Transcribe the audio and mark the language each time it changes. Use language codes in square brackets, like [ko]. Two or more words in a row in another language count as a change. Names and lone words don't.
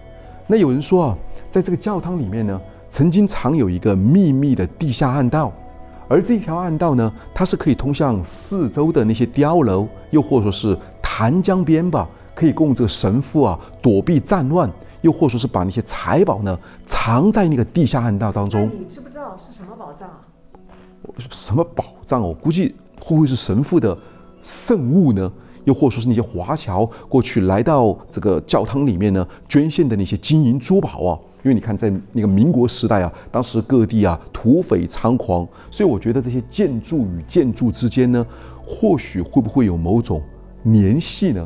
[zh] 那有人說啊，在這個教堂裡面呢，曾經藏有一個秘密的地下暗道，而這條暗道呢，它是可以通向四周的那些碉樓，又或者說是彈江邊吧，可以供这個神父啊躲避戰亂，又或者說是把那些財寶呢藏在那個地下暗道當中。你知不知道是什麼寶藏啊？什麼寶藏哦？我估計會不會是神父的聖物呢？又或者說是那些華僑過去來到這個教堂裡面呢，捐獻的那些金銀珠寶啊？因為你看，在那個民國時代啊，當時各地啊土匪猖狂，所以我覺得這些建築與建築之間呢，或許會不會有某種聯繫呢？